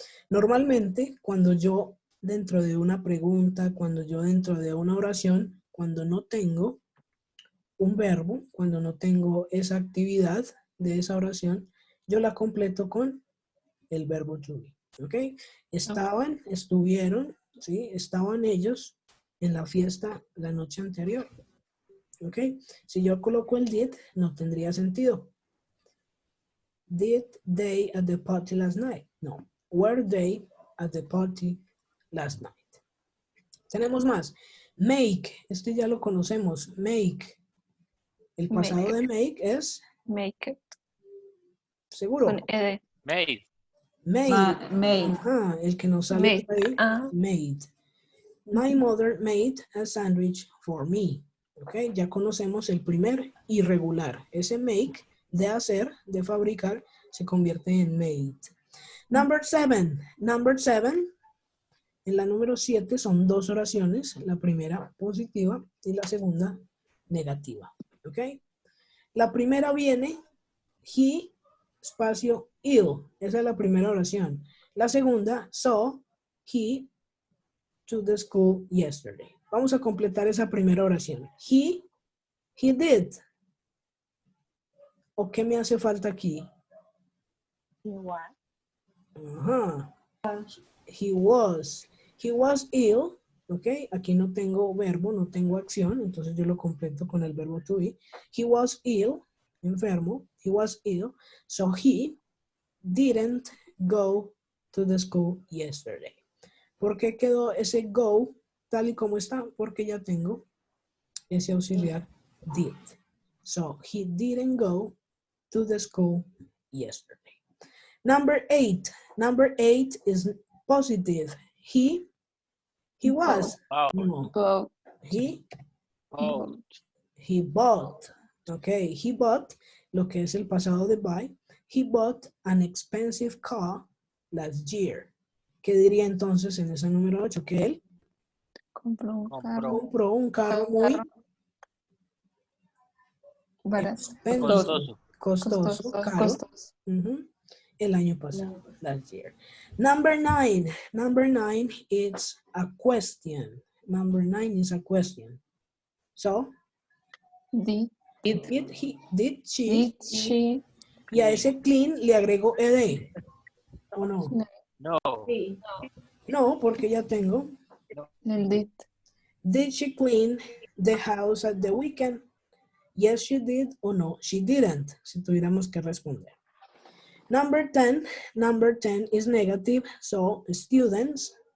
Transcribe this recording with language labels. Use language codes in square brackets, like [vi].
[es] Normalmente, cuando yo dentro de una pregunta, cuando yo dentro de una oración, cuando no tengo un verbo, cuando no tengo esa actividad de esa oración, yo la completo con el verbo to be. ¿Ok? Estaban, estuvieron, ¿sí? Estaban ellos en la fiesta la noche anterior. ¿Ok? Si yo coloco el did, no tendría sentido. [en] Did they at the party last night? No. Were they at the party last night? [es] Tenemos más. Make. Este ya lo conocemos. Make. El pasado de make es [en] Make it. [es] seguro. Con ed. [en] Made. Made. Made. [es] Ajá, el que nos sale [en] Made. [es] por ahí. Ah. [en] Made. My mother made a sandwich for me. [es] Ok, ya conocemos el primer irregular. Ese make de hacer, de fabricar, se convierte en made. [en] Number 7. Number 7. [es] En la número 7 son dos oraciones. La primera positiva y la segunda negativa. Ok. La primera viene he, espacio, ill. Esa es la primera oración. La segunda, [en] saw he to the school yesterday. [es] Vamos a completar esa primera oración. [en] He did. [es] ¿O qué me hace falta aquí? Igual. [en] Ajá. He was ill. [es] Ok, aquí no tengo verbo, no tengo acción, entonces yo lo completo con el verbo to be. [en] He was ill, enfermo. He was ill, so he didn't go to the school yesterday. [es] ¿Por qué quedó ese go tal y como está? Porque ya tengo ese auxiliar did. [en] So, he didn't go to the school yesterday. Number 8. Number 8 is positive. He was. Wow. [es] No. [en] Go. He Bought. He bought. Ok, he bought, [es] lo que es el pasado de buy. [en] He bought an expensive car last year. [es] ¿Qué diría entonces en ese número 8? Que él Compró un carro compró un carro muy barato. [en] expensive, [es] Costoso. costoso, caro, Costoso. el año pasado, [en] last year. Number 9. Number 9 is a question. Number 9 is a question. So, Did did she, she [es] y a ese clean le agrego ed, ¿o no? No. Sí. No, porque ya tengo. el did? [en] Did she clean the house at the weekend? Yes, she did, [es] o no, [en] she didn't, [es] si tuviéramos que responder. [en] Number 10 is negative, so students